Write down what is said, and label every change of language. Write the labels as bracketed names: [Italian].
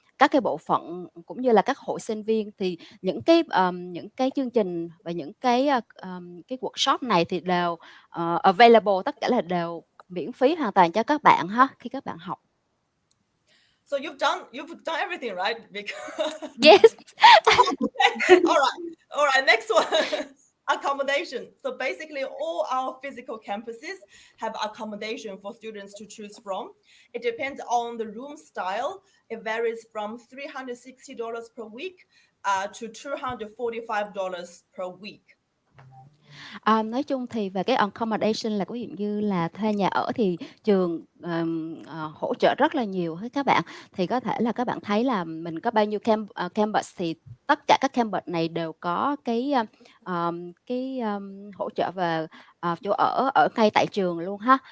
[Vietnamese] các cái bộ phận cũng như là các hội sinh viên, thì những cái chương trình và những cái workshop này thì đều available, tất cả là đều miễn phí hoàn toàn cho các bạn ha, khi các bạn học. [English] So you've done everything, right? Because Yes. okay. All right. Next one. Accommodation. So basically all our physical campuses have accommodation for students to choose from. It depends on the room style. It varies from $360 per week to $245 per week. [Vietnamese] Nói chung thì về cái accommodation là ví dụ như là thuê nhà ở thì trường hỗ trợ rất là nhiều với các bạn. Thì có thể là các bạn thấy là mình có bao nhiêu campus thì tất cả các campus này đều có cái hỗ trợ về chỗ ở ngay tại trường luôn ha.